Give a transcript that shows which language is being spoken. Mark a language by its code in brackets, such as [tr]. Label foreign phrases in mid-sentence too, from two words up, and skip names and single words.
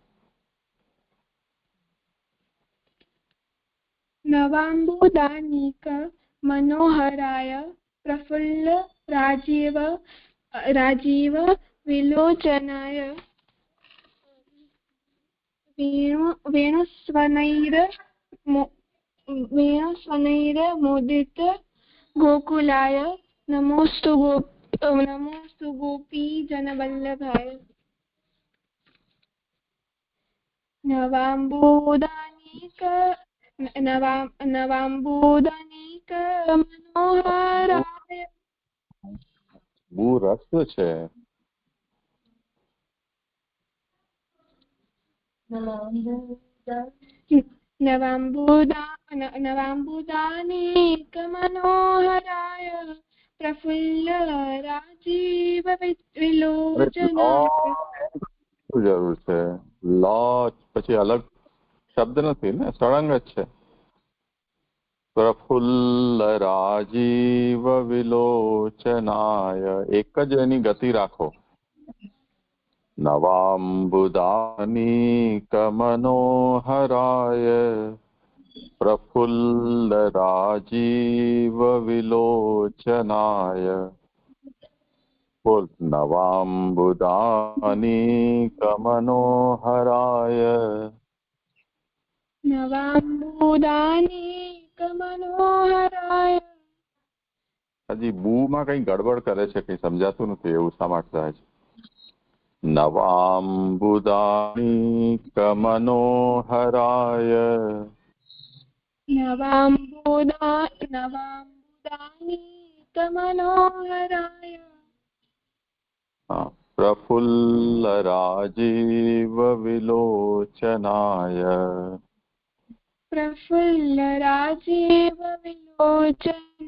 [sa] नवाम्बुदानीक मनोहराय प्रफुल्ल राजीव विलोचनाय वेणुस्वनैर्मुदित गोकुलाय नमोस्तु गोपीजनवल्लभाय। नवाम्बुदानीक मनोहराय [gu] બહુ રસ છે। [sa] नवाम्बुदानीक मनोहराय प्रफुल्ल राजीव विलोचनाय। [gu] જરૂર છે લ પછી અલગ શબ્દ નથી ને, સળંગ જ છે। [sa] પ્રફુલ્લ રાજીવ વિલોચનાય, [gu] એક જ એની ગતિ રાખો। [sa] નવામ્બુદાનીક મનોહરાય પ્રફુલ્લ રાજીવ વિલોચનાય। બોલ, નવામ્બુદાનીક મનોહરાય। नवाम्बुदानीक मनोहराय। [gu] હજી બુ માં કઈ ગડબડ કરે છે, કઈ સમજાતું નથી, એવું શા માટે થાય છે? [sa] નવામ્બુદાનીક મનોહરાય। नवाम्बुदानीक मनोहराय प्रफुल्ल राजीव विलोचनाय। प्रफुल्ल राजीव विलोचनाय।